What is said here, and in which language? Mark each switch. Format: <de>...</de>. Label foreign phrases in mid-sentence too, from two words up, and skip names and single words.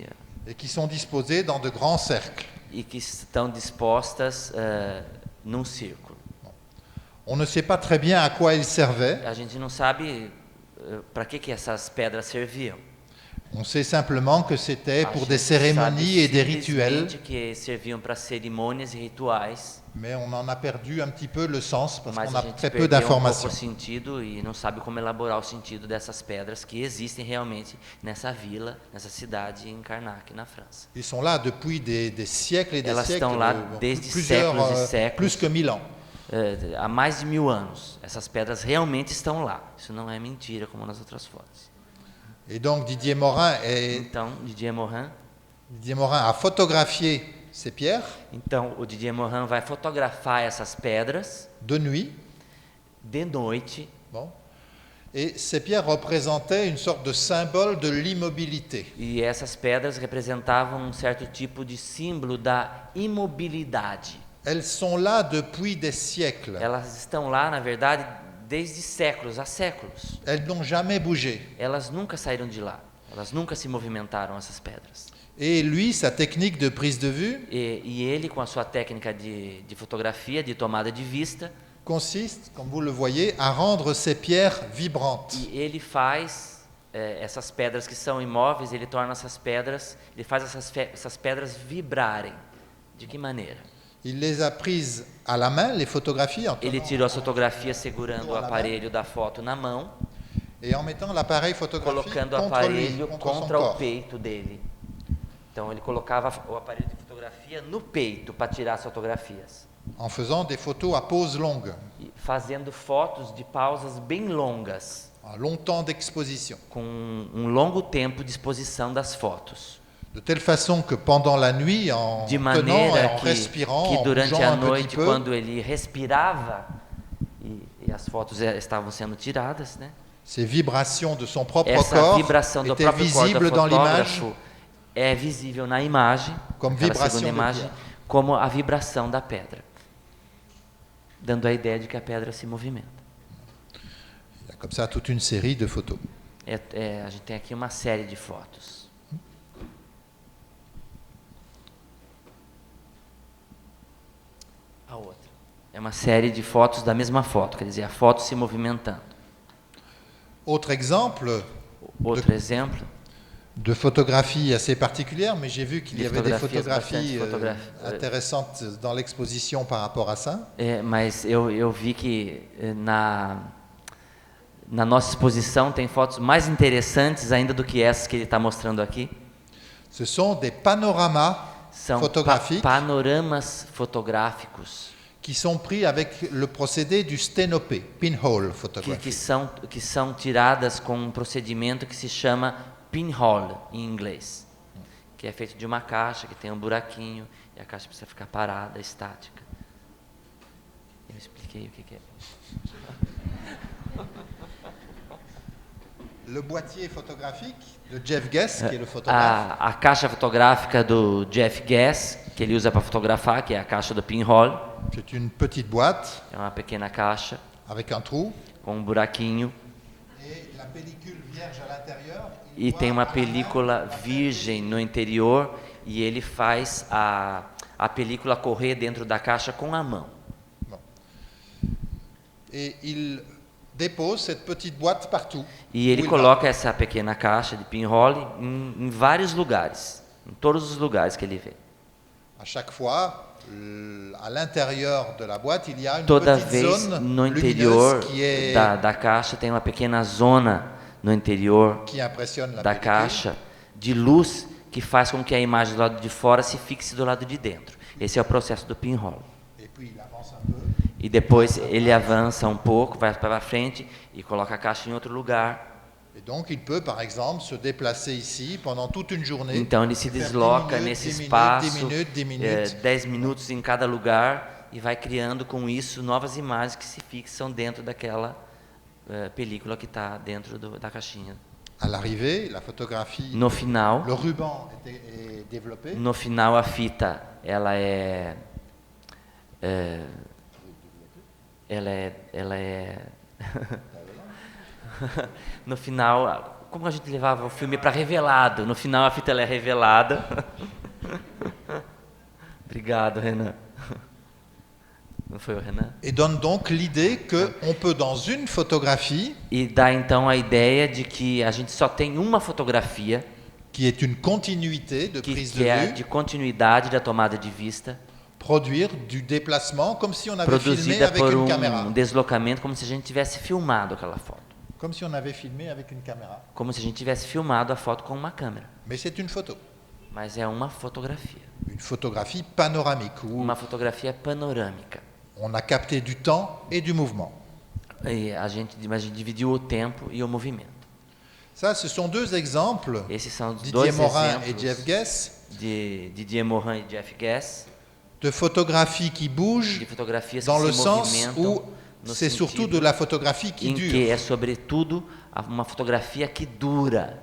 <fr>et qui sont disposés dans de grands cercles.</fr> <pt>e que estão dispostas num círculo.</pt> <fr>On ne sait pas très bien à quoi ils servaient.</fr> <pt>A gente não sabe para que essas pedras serviam.</pt> <fr>On sait simplement que c'était</fr> <pt>A</pt> <fr>pour</fr> <pt>gente</pt> <fr>des cérémonies</fr> <pt>sabe</pt> <fr>et des rituels,</fr> <pt>simplesmente que serviam para cerimônias e rituais,</pt> <fr>mais on en a perdu un petit peu le sens parce</fr> <pt>mas</pt> <fr>qu'on a</fr> <pt>a gente</pt> <fr>très peu</fr> <pt>perdeu um pouco</pt> <fr>d'informations.</fr> <pt>o sentido e não sabe como elaborar o sentido dessas pedras que existem realmente nessa vila, nessa cidade em Karnak, na França.</pt> <fr>Ils sont là depuis des siècles et des</fr> <pt>Elas</pt> <fr>siècles,</fr> <pt>estão lá desde</pt> <fr>plusieurs,</fr> <pt>séculos e séculos.</pt> <fr>plus que 1000 ans.</fr> <pt>Há mais de 1000 anos. Essas pedras realmente estão lá. Isso não é mentira, como nas outras fotos.</pt> <fr>Et donc Didier Morin</fr> <pt>Então, Didier Morin,</pt> <fr>a photographié ces pierres</fr> <pt>o Didier Morin vai fotografar essas pedras</pt> <fr>de nuit.</fr> <pt>de noite.</pt> <fr>Bon. Et ces pierres représentaient une sorte de symbole de l'immobilité.</fr> <pt>E essas pedras representavam um certo tipo de símbolo da imobilidade.</pt> <fr>Elles sont là depuis des siècles.</fr> <pt>Elas estão lá, na verdade, desde séculos, há séculos.</pt> <fr>Elles n'ont jamais bougé.</fr> <pt>Elas nunca saíram de lá. Elas nunca se movimentaram, essas pedras.</pt> <fr>Et lui, sa technique de prise de vue</fr> <pt>E ele, com a sua técnica de fotografia, de tomada de vista,</pt> <fr>consiste, comme vous le voyez, à rendre ces pierres vibrantes.</fr> <pt>e ele faz essas pedras que são imóveis, ele torna essas pedras, ele faz essas pedras vibrarem. De que maneira?</pt> <fr>Il les a prises à la main, les photographies, en</fr> <pt>Ele</pt> <fr>tenant-</fr> <pt>tirou as fotografias segurando o aparelho da foto na mão,</pt> <fr>et en mettant l'appareil photographique</fr> <pt>colocando o</pt> <fr>contre lui,</fr> <pt>aparelho</pt> <fr>contre son</fr> <pt>contra o</pt> <fr>corps.</fr> <pt>peito dele. Então ele colocava o aparelho de fotografia no peito para tirar as fotografias,</pt> <fr>En faisant des photos à pause longue,</fr> <pt>e fazendo fotos de pausas bem longas,</pt> <fr>à long temps d'exposition.</fr> <pt>com um longo tempo de exposição das fotos.</pt> <fr>De telle façon que pendant la nuit, en</fr> <pt>De</pt> <fr>tenant et</fr> <pt>maneira</pt> <fr>en respirant,</fr> <pt>que</pt> <fr>en</fr> <pt>durante</pt> <fr>bougeant</fr> <pt>a</pt> <fr>un petit</fr> <pt>noite,</pt> <fr>peu,</fr> <pt>quando ele respirava e as fotos estavam sendo tiradas, né?</pt> <fr>ces vibrations de son propre</fr> <pt>Essa</pt> <fr>corps</fr> <pt>vibração do</pt> <fr>étaient</fr> <pt>próprio corpo do</pt> <fr>visibles dans l'image</fr> <pt>fotógrafo é visível na imagem, Como aquela vibração segunda de imagem, pedra. como a vibração da pedra, dando a ideia de que a pedra se movimenta.</pt> <fr>Il y a comme ça toute une série de photos.</fr> <pt>A gente tem aqui uma série de fotos. A outra é uma série de fotos da mesma foto, quer dizer, a foto se movimentando.</pt> <fr>Autre exemple</fr> <pt>Outro exemplo,</pt> <fr>de photographie assez particulière, mais j'ai vu qu'il y Des avait des photographies photographies intéressantes dans l'exposition par rapport à ça.</fr> <pt>mas eu vi que na nossa exposição tem fotos mais interessantes ainda do que essas que ele está mostrando aqui.</pt> <fr>Ce sont des panoramas</fr> <pt>São</pt> <fr>photographiques</fr> <pt>panoramas fotográficos</pt> <fr>qui sont pris avec le procédé du sténopé,</fr> <en>pinhole photography.</en> <pt>que são tiradas com um procedimento que se chama pinhole em inglês, que é feito de uma caixa que tem um buraquinho e a caixa precisa ficar parada, estática. Eu expliquei o que é.</pt> <fr>Le boîtier photographique de Jeff Guess, qui est le photographe,</fr> <pt>A caixa fotográfica do Jeff Guess, que ele usa para fotografar, que é a caixa do pinhole,</pt> <fr>c'est une petite boîte</fr> <pt>é uma pequena caixa</pt> <fr>avec un trou</fr> <pt>com um buraquinho</pt> <fr>et la pellicule vierge à l'intérieur.</fr> <pt>e tem uma película virgem no interior e ele faz a película correr dentro da caixa com a mão.</pt> <fr>Et il dépose cette petite boîte partout.</fr> <pt>E ele</pt> <fr>où il</fr> <pt>coloca essa pequena caixa de pinhole em vários lugares, em todos os lugares que ele vê.</pt> <fr>va. À chaque fois, à l'intérieur de la boîte, il y a une</fr> <pt>Toda</pt> <fr>petite</fr> <pt>vez</pt> <fr>zone</fr> <pt>no</pt> <fr>lumineuse</fr> <pt>interior</pt> <fr>qui</fr> <pt>da caixa tem uma pequena zona no interior</pt> <fr>impressionne la</fr> <pt>da</pt> <fr>pellicule.</fr> <pt>caixa de luz que faz com que a imagem do lado de fora se fixe do lado de dentro. Esse é o processo do pinhole.</pt> <fr>Et puis il avance un peu.</fr> <pt>E depois ele avança um pouco, vai para frente e coloca a caixa em outro lugar.</pt> <fr>Et donc il peut, par exemple, se déplacer ici pendant toute une journée.</fr> <pt>Então ele se</pt> <fr>faire 10</fr> <pt>desloca</pt> <fr>minutes,</fr> <pt>nesse</pt> <fr>10</fr> <pt>espaço,</pt> <fr>minutes, 10 minutes.</fr> <pt>10 minutos em cada lugar e vai criando com isso novas imagens que se fixam dentro daquela película que está dentro da caixinha.</pt> <fr>À l'arrivée, la photographie,</fr> <pt>No final,</pt> <fr>le ruban est développé.</fr> <pt>no final a fita ela é no final, como a gente levava o filme para revelado, no final a fita ela é revelada. Obrigado, Renan. Não foi o Renan?</pt> <fr>Et donne donc l'idée qu'on peut, dans une photographie,</fr> <pt>E dá então a ideia de que a gente só tem uma fotografia</pt> <fr>qui est une continuité de prise de</fr> <pt>que é</pt> <fr>vue,</fr> <pt>de continuidade da tomada de vista,</pt> <fr>produire du déplacement comme si on avait filmé</fr> <pt>produzida</pt> <fr>avec</fr> <pt>por</pt> <fr>une caméra.</fr> <pt>deslocamento, como se a gente tivesse filmado aquela foto.</pt> <fr>Comme si on avait filmé avec une caméra.</fr> <pt>Como se a gente tivesse filmado a foto com uma câmera.</pt> <fr>Mais c'est une photo.</fr> <pt>Mas é uma fotografia.</pt> <fr>Une photographie panoramique où</fr> <pt>Uma fotografia panorâmica.</pt> <fr>on a capté du temps et du mouvement.</fr> <pt>E a gente dividiu o tempo e o movimento.</pt> <fr>Ça, ce sont deux exemples,</fr> <pt>Esses são os</pt> <fr>Didier</fr> <pt>dois</pt> <fr>Morin et</fr> <pt>exemplos</pt> <fr>Jeff Guess,</fr> <pt>de Didier Morin e Jeff Guess,</pt> <fr>de photographies qui bougent</fr> <pt>de fotografias</pt> <fr>dans</fr> <pt>que</pt> <fr>le</fr> <pt>se</pt> <fr>sens</fr> <pt>movimentam</pt> <fr>où</fr> <pt>no</pt> <fr>c'est surtout</fr> <pt>sentido</pt> <fr>de la photographie qui</fr> <pt>em que</pt> <fr>dure,</fr> <pt>é sobretudo uma fotografia que dura,</pt>